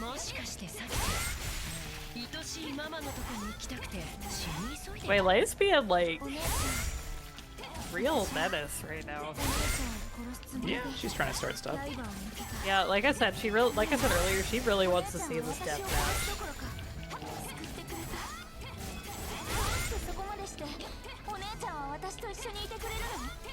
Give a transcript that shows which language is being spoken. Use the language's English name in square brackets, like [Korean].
[Japanese] もしかしてさっき愛しいママのとこに行きたくて死に急いで [English] Wait, Leia's being like [Japanese] お姉ちゃん、 [English] real menace right now. [Japanese] お姉ちゃんを殺すつもりで [English] Yeah, she's trying to start stuff. [Japanese] ライバーを抜けた。 [English] Yeah, like I said, like I said earlier, she really wants to see this death [Japanese] ど [English] match. [Japanese] ころか救ってくれた。どうしてそこまでしてお姉ちゃんは私と一緒にいてくれるの？